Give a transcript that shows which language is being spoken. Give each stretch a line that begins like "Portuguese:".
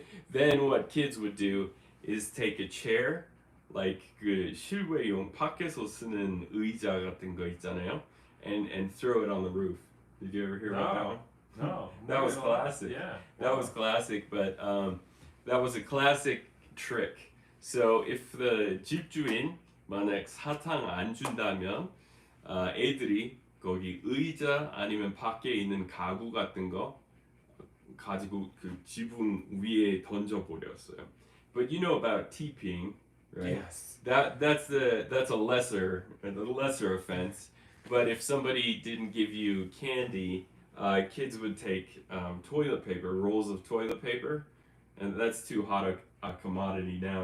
English: Then what kids would do is take a chair, like
Korean: 그 실외용 밖에서 쓰는 의자 같은 거 있잖아요,
English: and throw it on the roof. Did you ever hear about that one? No. That was classic. Yeah. That was classic, but that was a classic trick. So if the
Korean: 집주인 만약 사탕 안 준다면 애들이 거기 의자 아니면 밖에 있는 가구 같은 거 가지고 그 지붕 위에 던져 버렸어요.
English: But you know about TPing, right? Yes. That's a lesser offense. But if somebody didn't give you candy, kids would take toilet paper, rolls of toilet paper, and that's too hot a commodity now.